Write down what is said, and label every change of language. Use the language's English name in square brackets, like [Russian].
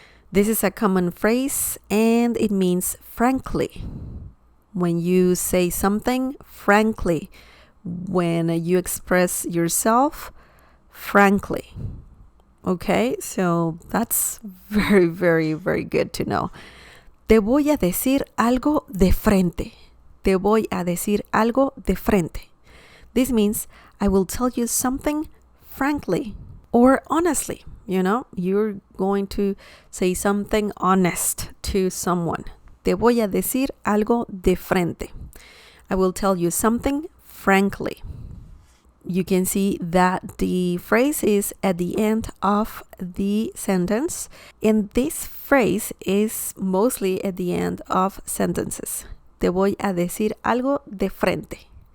[English] This is a common phrase and it means frankly. When you say something frankly, when you express yourself frankly. Okay, so that's very, very, very good to know. [Spanish] Te voy a decir algo de frente. Te voy a decir algo de frente. [English] This means I will tell you something frankly or honestly. You know, you're going to say something honest to someone. [Spanish] Te voy a decir algo de frente. [English] I will tell you something frankly. You can see that the phrase is at the end of the sentence, and this phrase is mostly at the end of sentences. [Spanish] Te voy a decir algo de frente.